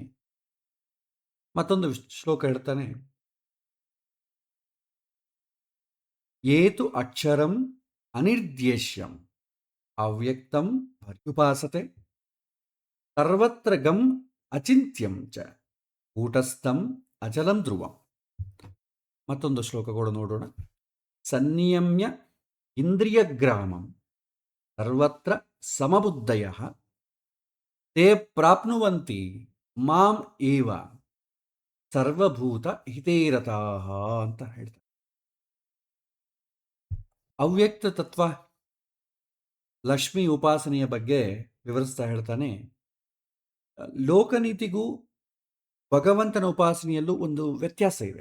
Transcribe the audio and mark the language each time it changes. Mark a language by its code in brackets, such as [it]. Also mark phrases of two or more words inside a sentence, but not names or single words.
[kn] ಮತ್ತೊಂದು ಶ್ಲೋಕ ಹೇಳ್ತಾನೆ, [sa] ಏತು ಅಕ್ಷರಂ ಅನಿರ್ದೇಶ್ಯಂ ಅವ್ಯಕ್ತಂ ಪರ್ಯುಪಾಸತೆ ಸರ್ವತ್ರ ಗಂ ಅಚಿಂತ್ಯಂ ಚ ಕೂಟಸ್ಥಂ ಅಚಲಂ ಧ್ರುವಂ. [kn] ಮತ್ತೊಂದು ಶ್ಲೋಕ ಕೂಡ ನೋಡೋಣ. [sa] ಸನ್ನಿಯಮ್ಯ ಇಂದ್ರಿಯಗ್ರಾಮಂ ಸರ್ವತ್ರ ಸಮಬುದ್ಧಯಃ ತೇ ಪ್ರಾಪ್ನುವಂತಿ ಮಾಂ ಏವ ಸರ್ವಭೂತ ಹಿತೇರತಾಃ [kn] ಅಂತ ಹೇಳ್ತಾರೆ. ಅವ್ಯಕ್ತ ತತ್ವ ಲಕ್ಷ್ಮಿ ಉಪಾಸನೆಯ ಬಗ್ಗೆ ವಿವರಿಸ್ತಾ ಹೇಳ್ತಾನೆ, ಲೋಕನೀತಿಗೂ ಭಗವಂತನ ಉಪಾಸನೆಯಲ್ಲೂ ಒಂದು ವ್ಯತ್ಯಾಸ ಇದೆ.